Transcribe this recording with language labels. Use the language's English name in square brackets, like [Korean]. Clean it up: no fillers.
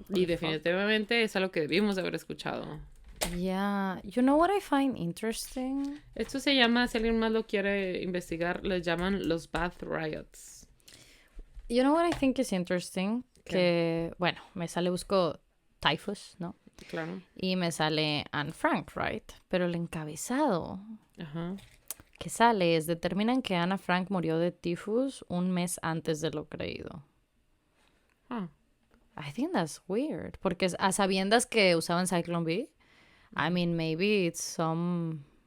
[Spanish] Y definitivamente es algo que debimos de haber escuchado. [English] Yeah, you know what I find interesting? [Spanish] Esto se llama, si alguien más lo quiere investigar, les llaman los Bath Riots. [English] You know what I think is interesting? [Spanish] ¿Qué? Que, bueno, busco typhus, ¿no? Claro. Y me sale Anne Frank, [English] right? [Spanish] Pero el encabezado Ajá. que sale es, determinan que Anna Frank murió de tifus un mes antes de lo creído. Ah. [English] I think that's weird. [Spanish] Porque a sabiendas que usaban Cyclone B, [English] I mean, maybe it's some...